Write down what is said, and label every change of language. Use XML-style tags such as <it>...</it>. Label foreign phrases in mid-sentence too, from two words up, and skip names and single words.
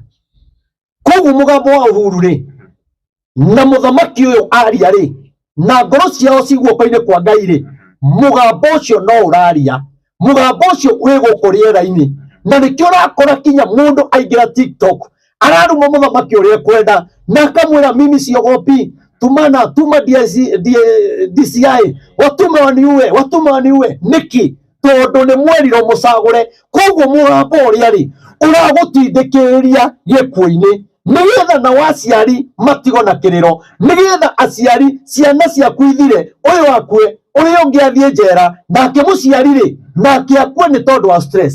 <ki>Koguo mugambo wa Uhuru ri na muthamaki uyu aria ri na ngoro ciao ciguoko-ini kwa Ngai ri mugambo ucio no uraria, mugambo ucio wi guku riera-ini, na nikio urakora kinya mundu aingira TikTok araruma muthamaki uria kwenda na akamwira</ki> <sw>mimi siogopi, tuma DCI watume waniue</sw> <ki>niki tondu ni mweriro mucagure. Koguo mugambo uria ri uragutindikiriria gikuo-ini nigetha na waciari matigo na kiriro, nigetha aciari ciana ciaku ithire uyu akue uyu ungi athie njera nake muciari ri nake akue ni tondu wa stress.</ki>